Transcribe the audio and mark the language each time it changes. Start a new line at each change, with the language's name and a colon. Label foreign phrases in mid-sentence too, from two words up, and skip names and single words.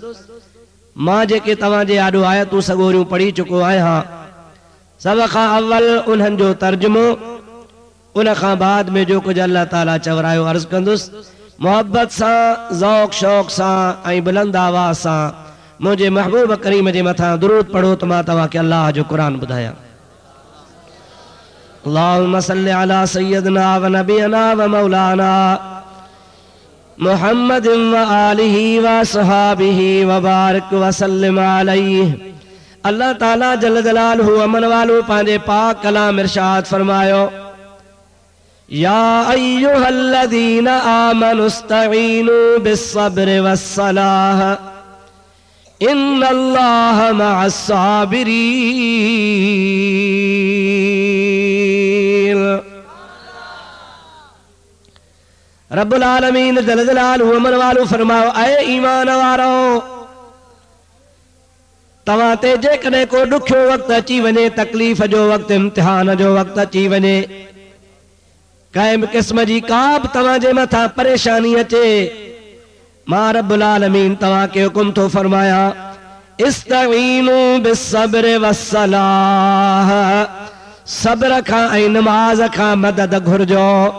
Sindhi: मां जेके तव्हां जे आॾो आयतूं सॻोरियूं पढ़ी चुको आहियां, सभ खां अव्वल उन्हनि जो तर्जुमो, उन खां बाद में जो कुछ
Arabic: الله تعالى
Sindhi: चवरायो अर्ज कंदुसि। मोहब्बत सां, ज़ौक़ शौक़ सां ऐं बुलंद आवाज़ सां मुझे महबूब करीम जे मथां दुरूद पढ़ो त मां तव्हांखे अल्लाह जो कुरान ॿुधायां।
Arabic: اللهم صل على سيدنا ونبينا ومولانا محمد وعلى آله وأصحابه وبارك وسلم عليه. الله تعالى جل جلاله
Sindhi: अमन वालो पंहिंजे पाक कलाम इरशाद फरमायो,
Arabic: يا أيها الذين آمنوا استعينوا بالصبر والصلاة إن الله مع الصابرين. رب العالمين جل جلاله
Sindhi: अमन वालो फरमायो, ऐ ईमान वारो, तव्हां ते जेकॾहिं को ॾुखियो वक़्तु अची वञे, तकलीफ़ जो वक़्तु, इम्तिहान जो वक़्तु अची वञे, कंहिं किस्म जी का बि तव्हां जे मथां परेशानी अचे, मां
Arabic: رب العالمين
Sindhi: तव्हां खे हुकुम थो फरमाया,
Arabic: استعينوا بالصبر والصلاة,
Sindhi: सब्र खां ऐं नमाज़ खां मदद घुर्जो।